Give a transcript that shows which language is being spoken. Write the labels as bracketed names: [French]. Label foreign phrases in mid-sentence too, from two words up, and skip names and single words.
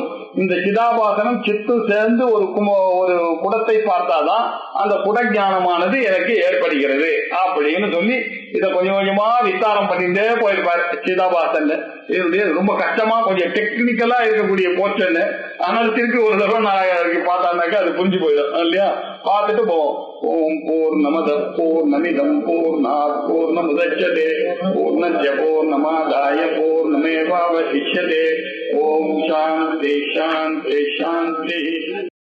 [Tamil] இந்த சிதாபாசனம் சித்து சேர்ந்து ஒரு குடத்தை பார்த்தாதான் அந்த குடஞானமானது எனக்கு ஏற்படுகிறது அப்படின்னு சொல்லி இத கொஞ்சம் கொஞ்சமா விஸ்தாரம் பண்ணிட்டே போயிருப்பாரு சிதாபாசன். இதனுடைய ரொம்ப கஷ்டமா கொஞ்சம் டெக்னிக்கலா இருக்கக்கூடிய போர்ஷன். ஆனால் திருப்பி ஒரு தடவை நான் பார்த்தாருனாக்கா அது புரிஞ்சு போயிடும் இல்லையா? பார்த்துட்டு போவோம். [Sanskrit] ॐ पूर्णमदः पूर्णमिदं पूर्णात् पूर्णमुदच्यते पूर्णस्य पूर्णमादाय पूर्णमेवावशिष्यते. ॐ शान्ति शान्ति शान्ति.